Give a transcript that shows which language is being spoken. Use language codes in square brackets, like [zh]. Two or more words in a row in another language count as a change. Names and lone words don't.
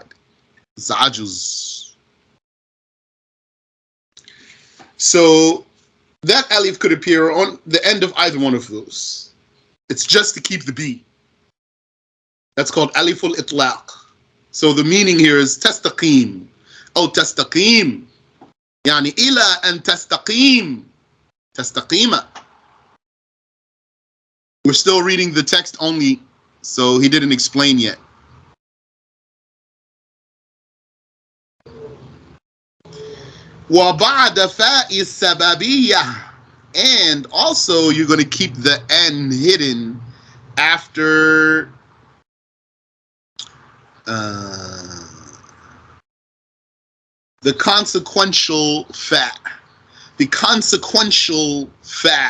[en] It's the ajuz. So that alif could appear on the end of either one of those. It's just to keep the beat. That's called [ar] ألف الإطلاق. [en] So the meaning here is tastaqim. [ar] Oh, تستقيم. يعني إلى أن تستقيم. Tastaqima. [en] We're still reading the text only, so he didn't explain yet. [ar] وَبَعْدَ فَاءِ السَّبَبِيَّةِ, [en] and also you're going to keep the N hidden after the consequential fa. The consequential fa.